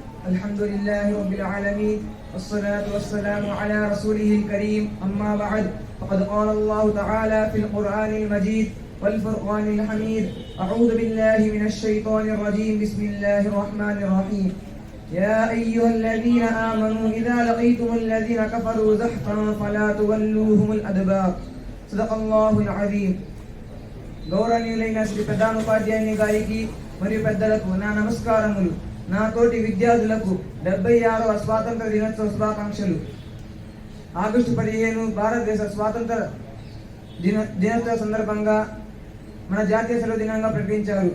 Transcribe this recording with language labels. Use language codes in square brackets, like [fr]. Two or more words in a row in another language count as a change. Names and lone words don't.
[ar] الحمد لله رب العالمين والصلاة والسلام على رسوله الكريم أما بعد فقد قال الله تعالى في القرآن المجيد والفرقان الحميد أعوذ بالله من الشيطان الرجيم بسم الله الرحمن الرحيم يا أيها الذين آمنوا إذا لقيتم الذين كفروا زحفا فلا تولوهم الأدبار صدق الله العظيم. [te] గౌరవనీయులైన శ్రీ ప్రధానోపాధ్యాయుని గారికి మరియు పెద్దలకు నా నమస్కారములు. నా తోటి విద్యార్థులకు 76వ స్వాతంత్ర దినోత్సవ శుభాకాంక్షలు. ఆగస్టు 15 భారతదేశ స్వాతంత్ర దినోత్సవ సందర్భంగా మన జాతీయ సెలవు దినంగా ప్రకటించారు.